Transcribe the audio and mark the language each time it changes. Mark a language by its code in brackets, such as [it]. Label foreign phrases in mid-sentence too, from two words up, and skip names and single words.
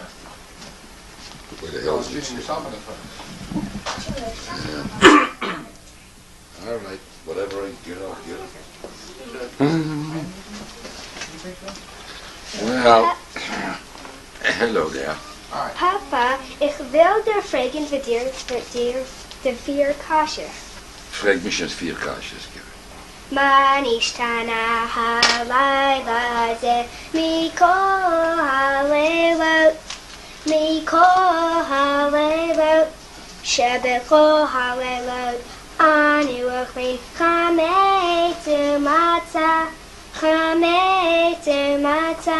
[en] Where the So hell is shooting it? yourself in the foot. All right, whatever I get, I'll get. Well, hello there. All right. [nl] Papa, ik wil de vragen voor de 4 kastjes. Vraag mich eens 4 kastjes. [he] מה נשתנה הלילה הזה מכל הלילות, מכל הלילות, שבכל הלילות אנו אוכלים חמץ ומצה, חמץ ומצה.